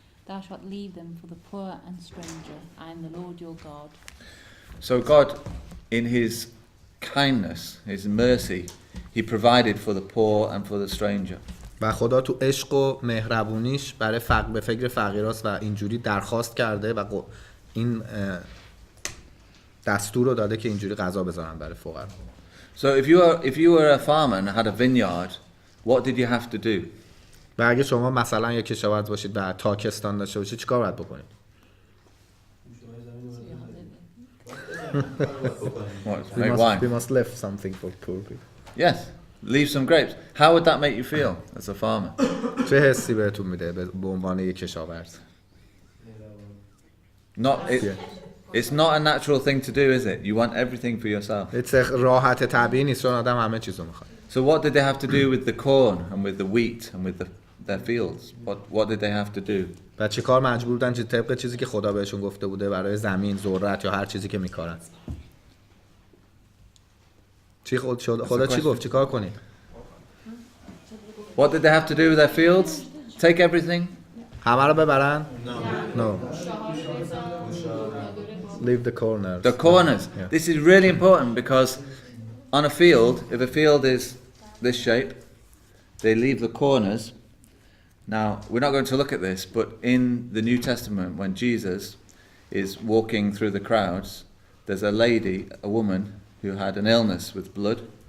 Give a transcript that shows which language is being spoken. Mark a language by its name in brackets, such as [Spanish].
[English] Thou shalt leave them for the poor and stranger. I am the Lord your God. So God, in his kindness, his mercy, he provided for the poor and for the stranger. [Persian] و خدا تو عشق و مهربونیش برای به فکر فقیراست و اینجوری درخواست کرده و این دستور رو داده که اینجوری غذا بذارن برای فقرا. [English] So if you were a farmer and had a vineyard, what did you have to do? [Persian] و اگه شما مثلا یک کشاورز باشید و تاکستان داشته باشید چیکار باید بکنید؟ [English] Make wine. We must leave something for poor people. Yes, leave some grapes. How would that make you feel as a farmer? [Persian] چه حسی بهتون میده به عنوان یک کشاورز؟ [English] It's not a natural thing to do, is it? You want everything for yourself. [Persian] راحت طبیعی نیست چون آدم همه چیزو میخواد. [English] So what did they have to do with the corn and with the wheat and with their fields? What did they have to do? [Persian] و چه کار مجبور بودن طبق چیزی که خدا بهشون گفته بوده برای زمین، ذرت یا هر چیزی که میکارن. خدا چی گفت چیکار کنید؟ [English] What did they have to do with their fields? Take everything? [Persian] همه رو ببرن؟ [English] No. Leave the corners. The corners. Yeah. This is really important because on a field, if a field is this shape, they leave the corners. Now, we're not going to look at this, but in the New Testament, when Jesus is walking through the crowds, there's a lady, a woman, who had an illness with blood.